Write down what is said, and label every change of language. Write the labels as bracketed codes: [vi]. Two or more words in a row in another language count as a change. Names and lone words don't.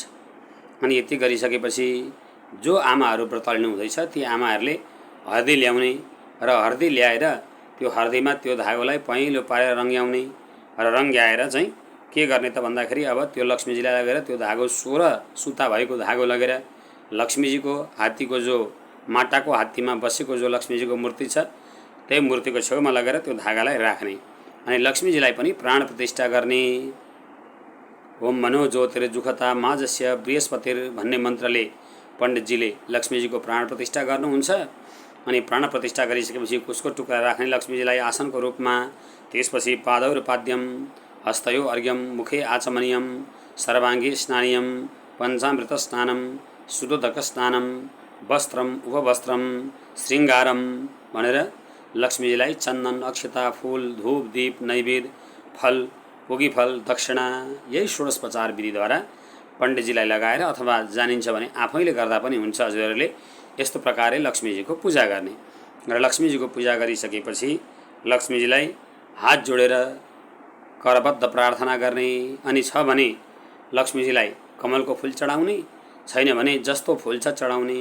[ne] अनि यति गरिसकेपछि जो आमाहरू व्रत लिनु हुँदैछ ती आमाहरूले हर्दी ल्याउने र हर्दी ल्याएर त्यो हर्दीमा त्यो धागोलाई पहेँलो पारेर रङ्ग्याउने र रङ्ग्याएर चाहिँ के गर्ने त भन्दाखेरि अब त्यो लक्ष्मीजीलाई लगेर त्यो धागो 16 सुता भएको धागो लगेर लक्ष्मीजीको हात्तीको, जो माटाको हात्तीमा बसेको जो लक्ष्मीजीको मूर्ति छ त्यही मूर्तिको छेउमा लगेर त्यो धागालाई राख्ने अनि लक्ष्मीजीलाई पनि प्राण प्रतिष्ठा गर्ने। [sa] ओम मनो ज्योतिर्जुखता माझस्य बृहस्पतिर [ne] भन्ने मन्त्रले पण्डितजीले लक्ष्मीजीको प्राण प्रतिष्ठा गर्नुहुन्छ। अनि प्राण प्रतिष्ठा गरिसकेपछि उसको टुक्रा राख्ने लक्ष्मीजीलाई आसनको रूपमा। त्यसपछि [sa] पादौर पाद्यम, हस्तयो अर्घ्यम, मुखे आचमनीयम, सर्वाङ्गी स्नानीयम, पञ्चामृत स्नानम, शुद्धोदक स्नानम, वस्त्रम उपवस्त्रम, श्रृङ्गारम [ne] भनेर लक्ष्मीजीलाई चन्दन, अक्षता, फूल, धूप, दीप, नैवेद्य, फल, भोगीफल, दक्षिणा, यही षोडशोपचार विधिद्वारा पण्डितजीलाई लगाएर अथवा जानिन्छ भने आफैले गर्दा पनि हुन्छ। हजुरहरूले यस्तो प्रकारले लक्ष्मीजीको पूजा गर्ने र लक्ष्मीजीको पूजा गरिसकेपछि लक्ष्मीजीलाई हात जोडेर करबद्ध प्रार्थना गर्ने, अनि छ भने लक्ष्मीजीलाई कमलको फुल चढाउने, छैन भने जस्तो फुल छ चढाउने।